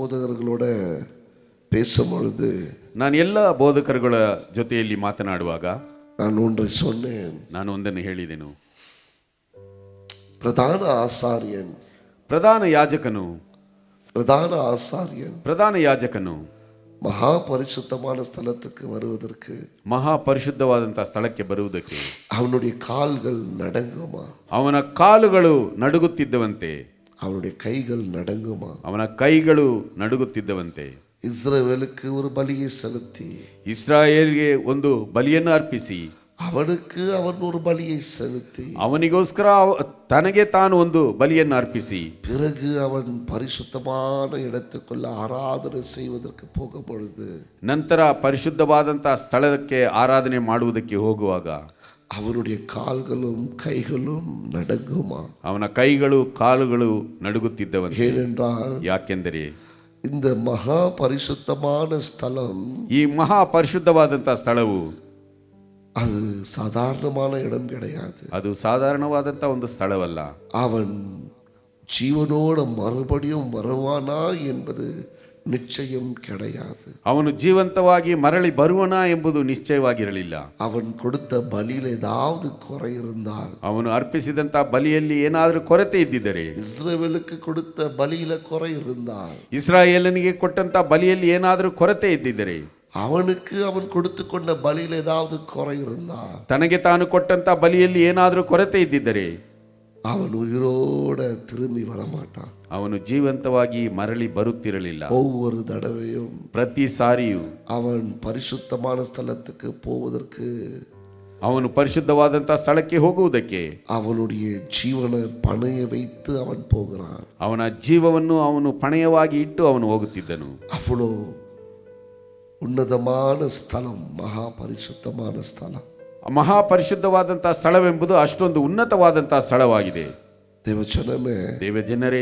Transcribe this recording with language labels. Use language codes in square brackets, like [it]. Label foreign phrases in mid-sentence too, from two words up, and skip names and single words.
[ta] போதகர்களோட பேசும்பொழுது [kn] ನಾನು ಎಲ್ಲ ಬೋಧಕರುಗಳ ಜೊತೆಯಲ್ಲಿ ಮಾತನಾಡುವಾಗ [ta] நான் ஒன்றை சொன்னேன். [kn] ನಾನು ಒಂದನ್ನು ಹೇಳಿದೆನು. [ta] பிரதான ஆசாரியன் [kn] ಪ್ರಧಾನ ಯಾಜಕನು ಪ್ರಧಾನ ಯಾಜಕನು [ta] மகா பரிசுத்தமான ஸ்தலத்துக்கு வருவதற்கு, [kn] ಮಹಾ ಪರಿಶುದ್ಧವಾದಂತಹ ಸ್ಥಳಕ್ಕೆ ಬರುವುದಕ್ಕೆ [ta] அவனுடைய கால்கள் நடுங்குமா? [kn] ಅವನ ಕಾಲುಗಳು ನಡುಗುತ್ತಿದ್ದವಂತೆ. [ta] அவனுடைய கைகள் நடுங்குமா? [kn] ಅವನ ಕೈಗಳು ನಡುಗುತ್ತಿದ್ದವಂತೆ. [ta] இஸ்ரவேலுக்கு ஒரு பலியை செலுத்தி, [kn] ಇಸ್ರಾಯೇಲ್ಗೆ ಒಂದು ಬಲಿಯನ್ನು ಅರ್ಪಿಸಿ, [ta] அவனுக்கு அவன் ஒரு பலியை செலுத்தி, [kn] ಅವನಿಗೋಸ್ಕರ ತನಗೆ ತಾನು ಒಂದು ಬಲಿಯನ್ನು ಅರ್ಪಿಸಿ, [ta] பிறகு அவன் பரிசுத்தமான இடத்துக்குள்ள ஆராதனை செய்வதற்கு போகும் பொழுது, [kn] ನಂತರ ಪರಿಶುದ್ಧವಾದಂತಹ ಸ್ಥಳಕ್ಕೆ ಆರಾಧನೆ ಮಾಡುವುದಕ್ಕೆ ಹೋಗುವಾಗ [ta] அவனுடைய கால்களும் கைகளும் நடுங்குமா? [kn] ಅವನ ಕೈಗಳು ಕಾಲುಗಳು ನಡುಗುತ್ತಿದ್ದವಂತೆ. [ta] ஏனென்றால், [kn] ಯಾಕೆಂದರೆ [ta] இந்த மகா பரிசுத்தமான ஸ்தலம், [kn] ಈ ಮಹಾ ಪರಿಶುದ್ಧವಾದಂತಹ ಸ್ಥಳವು [ta] அது சாதாரணமான இடம் கிடையாது. [kn] ಅದು ಸಾಧಾರಣವಾದಂತಹ ಒಂದು ಸ್ಥಳವಲ್ಲ. [ta] அவன் ஜீவனோட மறுபடியும் வருவானா என்பது நிச்சயம் கிடையாது. [kn] ಅವನು ಜೀವಂತವಾಗಿ ಮರಳಿ ಬರುವನ ಎಂಬುದು ನಿಶ್ಚಯವಾಗಿರಲಿಲ್ಲ. [ta] அவன் கொடுத்த பலியில் ஏதாவது குறை இருந்தால், [kn] ಅವನು ಅರ್ಪಿಸಿದಂತಹ ಬಲಿಯಲ್ಲಿ ಏನಾದರೂ ಕೊರತೆ ಇದ್ದಿದ್ದರೆ, [ta] இஸ்ரவேலுக்கு கொடுத்த பலியில குறை இருந்தால், [kn] ಇಸ್ರಾಯೇಲನಿಗೆ ಕೊಟ್ಟಂತ ಬಲಿಯಲ್ಲಿ ಏನಾದರೂ ಕೊರತೆ ಇದ್ದಿದ್ದರೆ, [ta] அவனுக்கு அவன் கொடுத்து கொண்ட பலியில் ஏதாவது குறை இருந்தால், [kn] ತನಗೆ ತಾನು ಕೊಟ್ಟಂತ ಬಲಿಯಲ್ಲಿ ಏನಾದರೂ ಕೊರತೆ ಇದ್ದಿದ್ದರೆ, [ta] அவன் உயிரோட திரும்பி வரமாட்டான். [kn] ಅವನು ಜೀವಂತವಾಗಿ ಮರಳಿ ಬರುತ್ತಿರಲಿಲ್ಲ. [ta] ஒவ்வொரு தடவையும், [kn] ಪ್ರತಿ ಸಾರಿಯೂ [ta] அவன் பரிசுத்தமான ஸ்தலத்துக்கு போவதற்கு, [kn] ಅವನು ಪರಿಶುದ್ಧವಾದಂತಹ ಸ್ಥಳಕ್ಕೆ ಹೋಗುವುದಕ್ಕೆ [ta] அவனுடைய ஜீவனை பணைய வைத்து அவன் போகிறான். [kn] ಅವನ ಜೀವವನ್ನು ಅವನು ಪಣಯವಾಗಿ ಇಟ್ಟು ಅವನು ಹೋಗುತ್ತಿದ್ದನು. [ta] அவ்வளோ உன்னதமான ஸ்தலம், மகா பரிசுத்தமான ஸ்தலம். [kn] ಮಹಾ ಪರಿಶುದ್ಧವಾದಂತಹ ಸ್ಥಳವೆಂಬುದು ಅಷ್ಟೊಂದು ಉನ್ನತವಾದಂತಹ ಸ್ಥಳವಾಗಿದೆ. [ta] தேவஜனமே, [kn] ದೇವಜನರೇ,